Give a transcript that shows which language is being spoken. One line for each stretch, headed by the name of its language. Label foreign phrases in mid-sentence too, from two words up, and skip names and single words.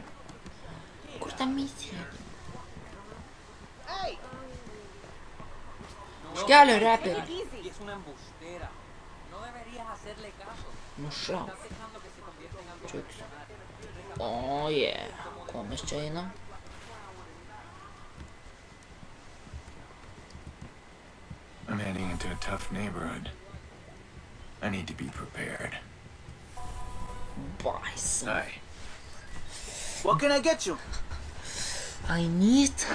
Lithuanian: Kur ta misija? Škelio reperį. Nušauk. Čiuks. O, yeah. Ko mes čia einam?
English: I'm heading into a tough neighborhood. I need to be prepared. Bison. Hi. What can I get you? I need...